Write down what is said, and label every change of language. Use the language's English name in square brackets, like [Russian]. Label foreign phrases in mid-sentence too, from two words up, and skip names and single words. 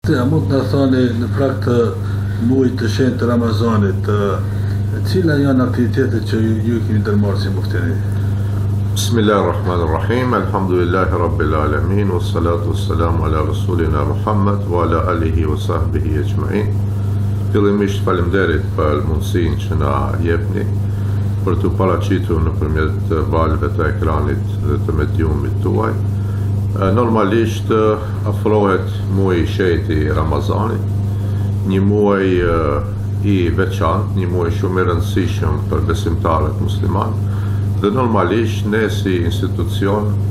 [Albanian] Mund të na thoni në prag të muajit të shenjtë të Ramazanit, cila janë aktivitetet që ju keni ndërmarrë si muftini? [Arabic] بسم الله الرحمن الرحيم الحمد لله رب العالمين والصلاة والسلام على رسولنا محمد وعلى آله وصحبه أجمعين. [Albanian] Fillimisht faleminderit për mundësinë që na jepni për të paraqitur nëpërmjet valëve të ekranit dhe të mediumit tuaj. Normalisht afrohet muaji i shenjtë i Ramazanit, një muaj i veçantë, një muaj shumë i rëndësishëm për besimtarët musliman, dhe normalisht ne si institucion